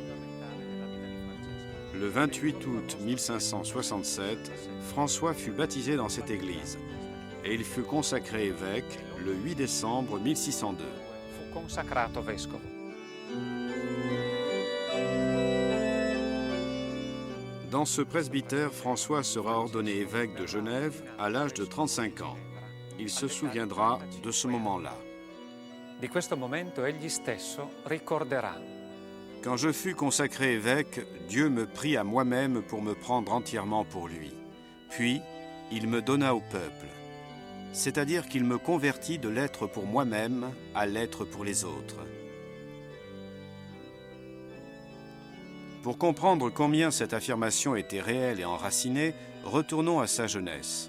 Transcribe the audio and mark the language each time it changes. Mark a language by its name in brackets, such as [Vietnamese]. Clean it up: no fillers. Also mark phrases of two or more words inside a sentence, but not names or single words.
[French] Le 28 août 1567, François fut baptisé dans cette église et il fut consacré évêque le 8 décembre 1602. Dans ce presbytère, François sera ordonné évêque de Genève à l'âge de 35 ans. Il se souviendra de ce moment-là. [Italian] Di questo momento egli stesso ricorderà. [French] Quand je fus consacré évêque, Dieu me prit à moi-même pour me prendre entièrement pour lui. Puis, il me donna au peuple. C'est-à-dire qu'il me convertit de l'être pour moi-même à l'être pour les autres. Pour comprendre combien cette affirmation était réelle et enracinée, retournons à sa jeunesse.